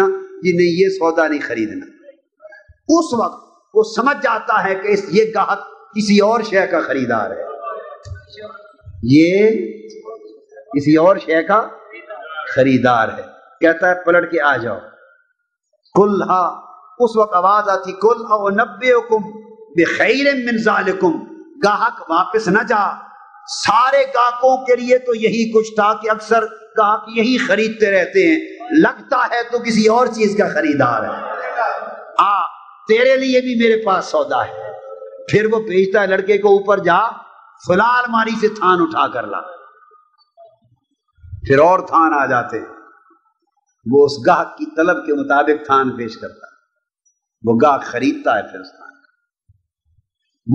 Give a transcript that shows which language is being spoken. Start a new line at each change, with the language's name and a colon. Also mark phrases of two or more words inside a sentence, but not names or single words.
Urdu: جی نہیں، یہ سودا نہیں خریدنا۔ اس وقت وہ سمجھ جاتا ہے کہ یہ گاہک کسی اور شے کا خریدار ہے، یہ کسی اور شے کا خریدار ہے۔ کہتا ہے پلٹ کے آ جاؤ، کل ہاں، اس وقت آواز آتی
Arabic: کل او نبئکم بخیر من ذالکم،
Urdu: گاہک واپس نہ جا، سارے گاہکوں کے لیے تو یہی کچھ تھا کہ اکثر گاہک یہی خریدتے رہتے ہیں، لگتا ہے تو کسی اور چیز کا خریدار ہے، ہاں تیرے لیے بھی میرے پاس سودا ہے۔ پھر وہ بھیجتا ہے لڑکے کو، اوپر جا فلاں الماری سے تھان اٹھا کر لا، پھر اور تھان آ جاتے، وہ اس گاہک کی طلب کے مطابق تھان پیش کرتا ہے، وہ گاہک خریدتا ہے پھر اس تھان کا۔